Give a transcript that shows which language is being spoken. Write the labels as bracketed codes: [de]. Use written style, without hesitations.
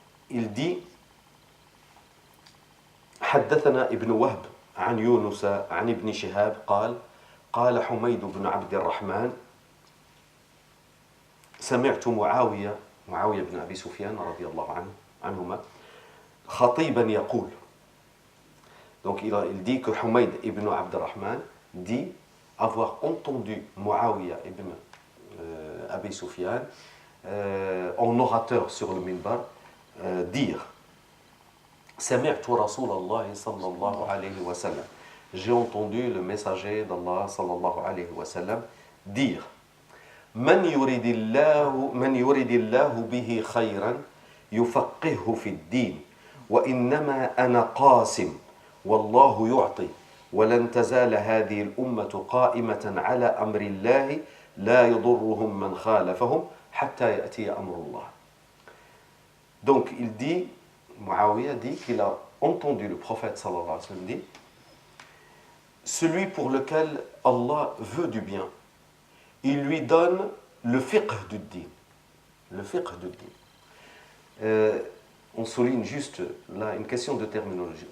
[fr] Il dit [ar] حدثنا ابن وهب عن يونس عن ابن شهاب قال حميد بن عبد الرحمن سمعت معاوية بن أبي سفيان رضي الله عنهما خطيبا يقول. [fr] Donc il dit que Humayd ibn Abd al-Rahman dit avoir entendu Muawiyah ibn Abi Sufyan en orateur sur le minbar dire [ar] سمعت رسول الله صلى الله عليه وسلم. [fr] J'ai entendu le messager d'Allah [ar] صلى الله عليه وسلم [fr] dire [ar] من يريد الله به خيرا يفقهه في الدين وإنما أنا قاسم والله يعطي ولن تزال هذه الأمة قائمة على أمر الله لا يضرهم من خالفهم حتى يأتي أمر الله. [fr] Donc il dit, Muawiyah dit qu'il a entendu le prophète sallallahu alayhi wa sallam dire celui pour lequel Allah veut du bien, il lui donne le fiqh du din. Le fiqh du din. On souligne juste là une question de terminologie.